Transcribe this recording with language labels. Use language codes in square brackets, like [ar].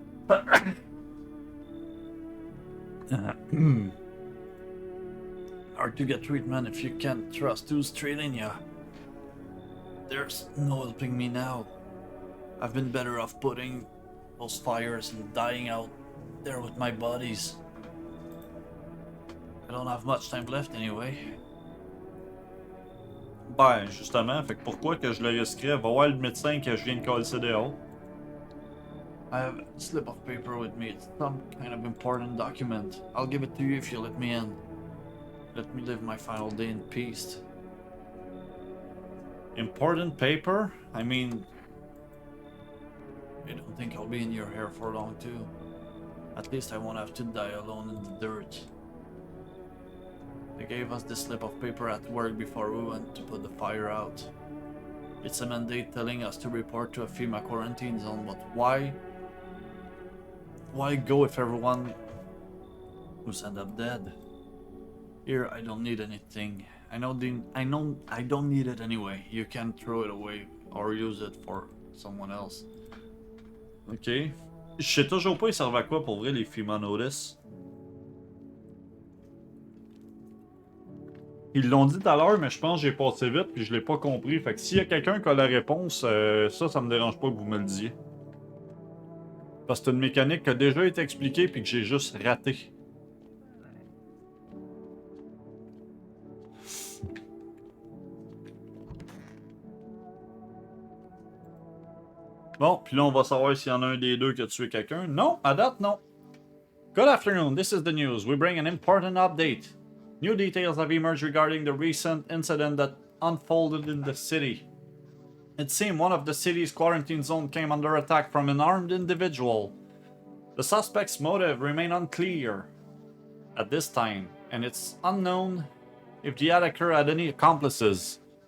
[en] Hard to get treatment if you can't trust who's treating ya. There's no helping me now. I've been better off putting those fires and dying out there with my buddies. I don't have much time left anyway. [fr] Ben, justement, fait que pourquoi que je le risquerais? Va voir le médecin que je viens de coller dehors. [en] I have a slip of paper with me. It's some kind of important document. I'll give it to you if you let me in. Let me live my final day in peace. Important paper? I mean... I don't think I'll be in your hair for long too. At least I won't have to die alone in the dirt. They gave us this slip of paper at work before we went to put the fire out. It's a mandate telling us to report to a FEMA quarantine zone, but why? Why go if everyone who's ended up dead? Here, I don't need anything. I know I don't need it anyway. You can throw it away or use it for someone else. Ok. [fr] Je sais toujours pas ils servent à quoi pour vrai les FEMA Notice. Ils l'ont dit tout à l'heure, mais je pense que j'ai passé vite puis je l'ai pas compris. Fait que s'il y a quelqu'un qui a la réponse, ça me dérange pas que vous me le disiez. Parce que c'est une mécanique qui a déjà été expliquée puis que j'ai juste raté. Bon, puis là on va savoir s'il y en a un des deux qui a tué quelqu'un. Non, à date, non. [en] Good afternoon, this is the news. We bring an important update. New details have emerged regarding the recent incident that unfolded in the city. It seemed one of the city's quarantine zones came under attack from an armed individual. The suspect's motive remains unclear at this time, and it's unknown if the attacker had any accomplices.